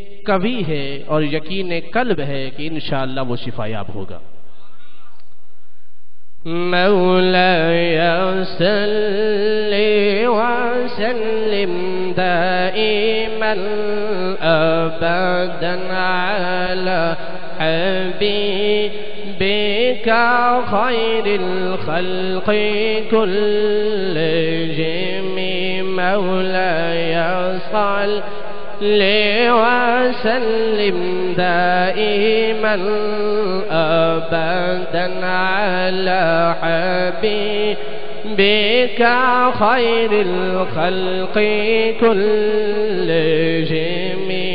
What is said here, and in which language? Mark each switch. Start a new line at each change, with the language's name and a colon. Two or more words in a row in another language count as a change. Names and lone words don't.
Hindi: कवी है और यकीन कल्ब है कि इंशाअल्लाह वो शिफायाब होगा।
Arabic: مولاي صل وسلم دائما أبدا على حبيبك خير الخلق كلهم. مولاي صل وسلم دائما أبدا على حبيبك خير الخلق كلهم.